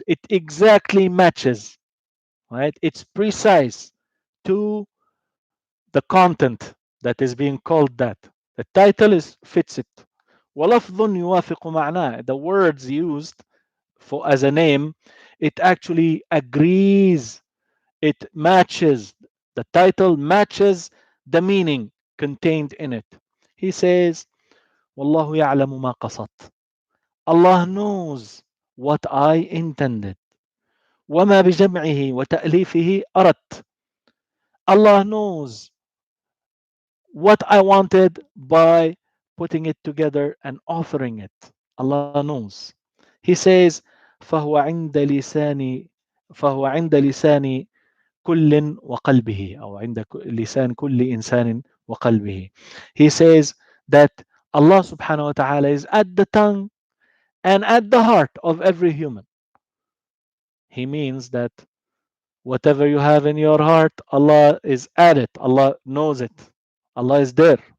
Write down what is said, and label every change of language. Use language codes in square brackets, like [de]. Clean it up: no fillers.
[en] It exactly matches, right? It's precise to the content that is being called that. The title is fits it. [ar] ولفظ يوافق معناه. [en] The words used for as a name, it actually agrees. It matches. The title matches the meaning contained in it. He says, [ar] والله يعلم ما قصدت. [en] Allah knows what I intended. [ar] وما بجمعه وتأليفه أردت. [en] Allah knows what I wanted by putting it together and authoring it. Allah knows. He says, [ar] فهو عند لساني فهو عند لسان كل وقلبه أو عند لسان كل إنسان وقلبه. [en] He says that Allah subhanahu wa ta'ala is at the tongue and at the heart of every human. He means that whatever you have in your heart, Allah is at it. Allah knows it. Allah is there.